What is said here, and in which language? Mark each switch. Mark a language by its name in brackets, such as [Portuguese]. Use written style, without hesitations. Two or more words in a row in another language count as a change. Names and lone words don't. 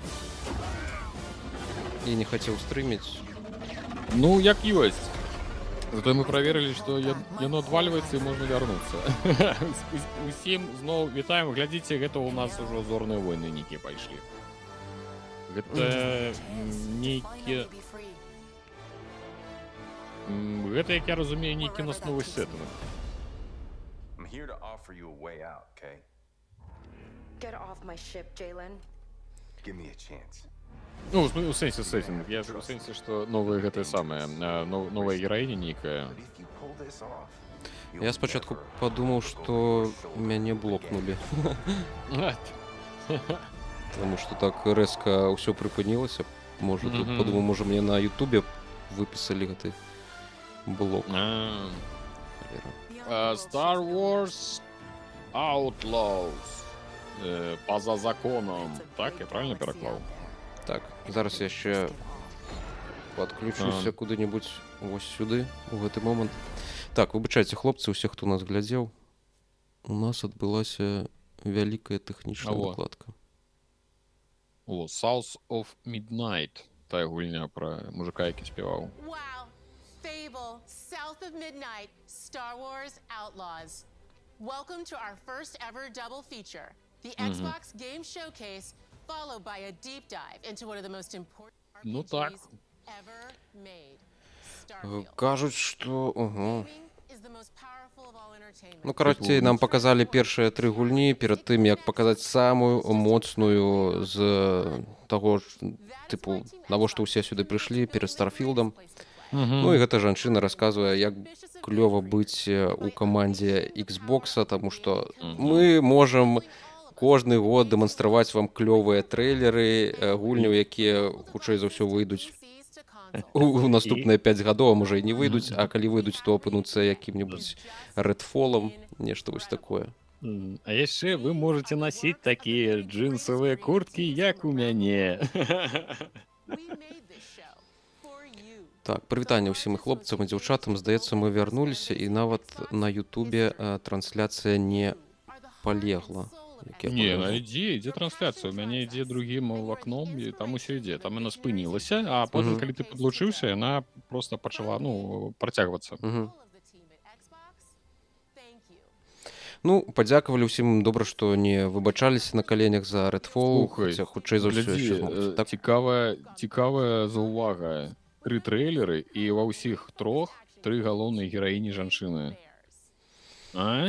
[Belarusian] і не хацеў стрыміць. ну, як ёсць. Зато мы праверылі, што яно адвальваецца і можна вярнуцца. Усім зноў вітаем, глядзіце, гэта ў нас ужо зорныя войны нейкія пайшлі. Гэта нейкі... [English] Finally be free. [Belarusian] Гэта, як я разумею, нейкі нас новы сеттынг. [English] I'm here to offer you a way out, okay? Get off my ship, Jalen. Give me a chance. [Belarusian] Ну, у сэнсе сеттинг. Я у сэнсе, што новая гэтая самая, новая гераіня нейкая. [English] But if you pull this off, [Belarusian] Я спачатку падумаў, што мяне блокнулі. Таму што так рэзка ўсё прыпынілася. Можа, тут падумаў, можа, мне на Ютубе выпісалі гэты блок. Star Wars Outlaws. Поза законом. [Ukrainian] Так, я правильно переклав? [Belarusian] Так, зараз я ще падключуся куды-нибудь вось сюды у гэты момант. Так, выбачайце, хлопцы, усе, хто нас глядзеў, у нас адбылася вялікая тэхнічная Во. накладка. О, South of Midnight. Тая гульня [Ukrainian] про мужика, які співав. [English] Wow. Fable, South of Midnight, Star Wars Outlaws. Welcome to our first ever double feature. The Xbox Game Showcase, followed by a deep dive into one of the most important [Belarusian] Ну так. [English] RPGs ever made. Starfield. [Belarusian] Кажуць, што... Ого. [English] Gaming is the most powerful of all entertainment. [Belarusian] Ну, карацей, нам паказалі першыя 3 гульні перад тым, як паказаць самую моцную з таго, тыпу, навошта ўсе сюды прыйшлі перад Старфілдам. Ну і гэта жанчына расказвае, як клёва быць у камандзе Xbox, таму што мы можам кожны год дэманстраваць вам клёвыя трэйлеры, гульняў, якія хутчэй за ўсё выйдуць у наступныя 5 гадоў, а можа і не выйдуць, а калі выйдуць, то апынуцца якім-небудзь Redfall'ом, нешта вось такое. А яшчэ вы можете насіць такія джинсавыя курткі, як у мяне. [English] We made this show for you. [Belarusian] Так, прывітанне ўсім і хлопцам і дзяўчатам. Здаецца, мы вярнуліся, і нават на Ютубе трансляцыя не палегла. Як я Не, памятаю. ідзе трансляцыя. У мяне ідзе другім вакном, і там усё ідзе. Там яна спынілася, а потым, калі ты падлучыўся, яна проста пачала, працягвацца. Мгм. [English] All of the team at Xbox, thank you. [Belarusian] Ну, падзякавалі ўсім, добра, што не выбачаліся на каленях за Redfall, Слухай, хаця хутчэй за ўсё яшчэ змогуць. Так, цікавая заўвага. 3 трэйлеры, і ва ўсіх 3 галоўныя гераіні жанчыны. А?